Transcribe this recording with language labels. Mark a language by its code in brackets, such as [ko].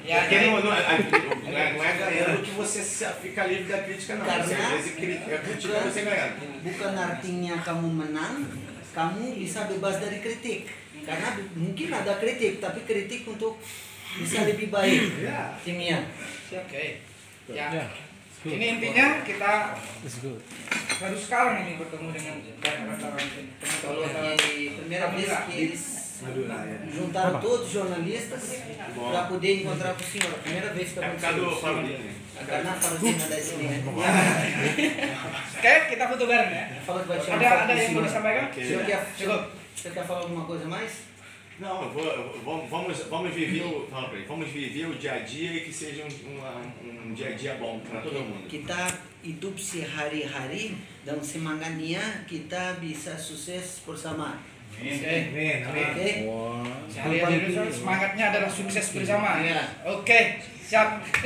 [pt] Porque não é ganhando que você fica livre da crítica, não. [id] Karena- [pt] Você, às vezes a crítica é você ganhando. [id] Bukan artinya kamu menang, kamu bisa bebas dari kritik. Karena mungkin ada kritik, tapi kritik untuk bisa lebih baik timnya. Oke. Ya. Ini intinya kita baru sekarang ini bertemu dengan rekan-rekan Kalau di [pt] primeira vez que eles juntaram todos os jornalistas para poder encontrar com o senhor. A primeira vez que É por causa do aconteceu. Paulinho. [id] Karena Farudin ada di sini kan. Oke, kita foto bareng ya. [pt] Fala que vai tirar [id] Ada [pt] foto [id] ada [pt] do [id] yang mau [pt] senhor. [id] disampaikan? Oke. Cukup. [pt] Você quer falar alguma coisa mais? Não, vamos viver o dia a dia e que seja um dia a dia bom para todo mundo. [id] Kita hidup sehari-hari dan semangatnya kita bisa sukses bersama. Oke? Sehari-hari semangatnya adalah sukses bersama. Iya. Oke, siap.